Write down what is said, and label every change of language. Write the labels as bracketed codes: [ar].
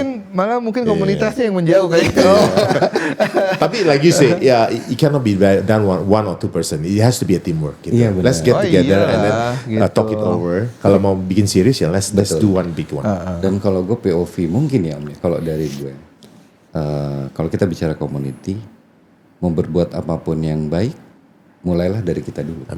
[id] malah mungkin komunitasnya yang menjauh kayak gitu. [en] Tapi like you say, it cannot be done one or two person. It has to be a teamwork. Gitu. Let's get together and then talk it over. [id] Kalau mau bikin series ya [en] let's do one big one. [id] Dan kalau gue POV mungkin ya Om, kalau dari gue, kalau kita bicara community, mau berbuat apapun yang baik, mulailah dari kita dulu.